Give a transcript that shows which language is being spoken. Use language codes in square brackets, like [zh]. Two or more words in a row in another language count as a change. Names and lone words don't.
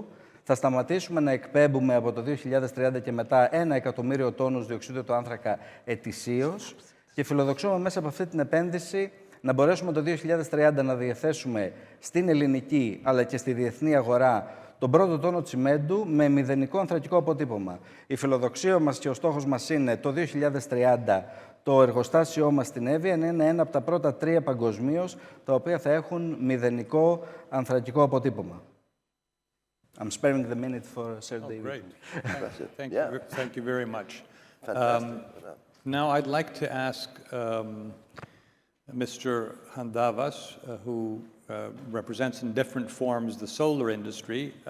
[el] Θα σταματήσουμε να εκπέμπουμε από το 2030 και μετά 1 εκατομμύριο τόνους διοξιδίου του άνθρακα ετησίως και φιλοδοξούμε μέσα από αυτή την επένδυση να μπορέσουμε το 2030 να διαθέσουμε στην ελληνική αλλά και στη διεθνή αγορά τον πρώτο τόνο τσιμέντου με μηδενικό ανθρακικό αποτύπωμα. Η φιλοδοξία μας και ο στόχος μας είναι το 2030 το εργοστάσιό μας στην Εύβοια να είναι ένα από τα πρώτα 3 παγκοσμίως τα οποία θα έχουν μηδενικό ανθρακικό αποτύπωμα. [en] I'm sparing the minute for Sir David. Great. Yeah. Thank you very much. Fantastic. Now I'd like to ask Mr. Chantavas, who represents in different forms the solar industry.